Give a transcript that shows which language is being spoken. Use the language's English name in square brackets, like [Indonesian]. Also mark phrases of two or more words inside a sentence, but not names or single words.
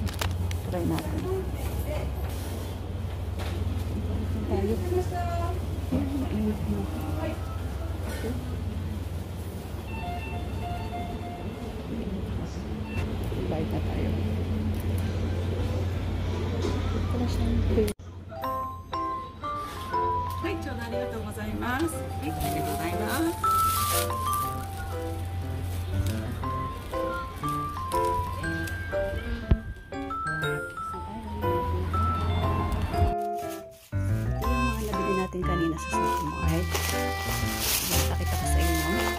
[Filipino] Try natin. Tayo. Mainit na. Okay. Bite na tayo. Ito na siyang pay. [Japanese] はい、ちょうどありがとうございます。はい、ありがとうございます。 [Filipino] Ito yung mga nabili natin kanina sa Supermart. Nakita ko sa inyo.